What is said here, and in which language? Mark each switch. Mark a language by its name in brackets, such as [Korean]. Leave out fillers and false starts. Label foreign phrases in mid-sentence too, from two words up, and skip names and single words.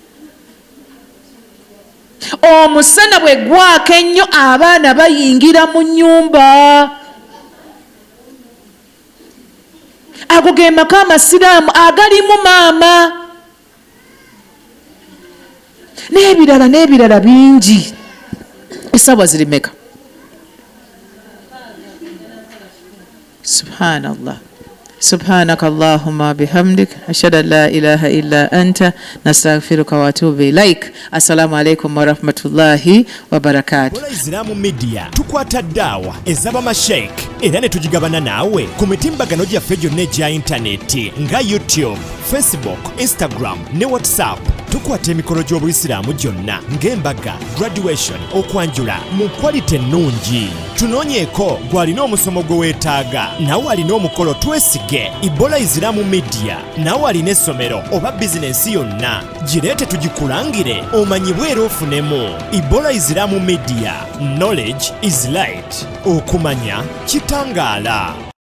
[Ganda] Omusana bwe gwaka ennyo abaana bayingira mu nnyumba. Ago ge maka amasiraamu agalimu maama. N'ebirala bingi. Essaawa ziri mmeka? Subhanallah. [Arabic] سبحانك اللهم وبحمدك أشهد أن لا إله إلا أنت نستغفرك وأتوب إليك. السلام عليكم ورحمة الله وبركاته. [Ganda] Bola Islamu Media tukwata ddaawa ez'abamashayikh era ne tugigabana naawe ku mitimbagano gyaffe gyonna egya intaneti nga YouTube, Facebook, Instagram ne WhatsApp. Tukwata emikolo gy'Obuyisiraamu gyonna ng'embaga, graduation, okwanjula mu kwalite ennungi. Tunoonyeeko gw'alina omusomo gwe weetaaga, nawe alina omukolo twesige. Bola Islamu Media nawe alina essomero oba bizinensi yonna, gireete tugikulangire omanyibwe era ofunemu. Bola Islamu Media, [English] knowledge is light. [Ganda] Okumanya kitangaala.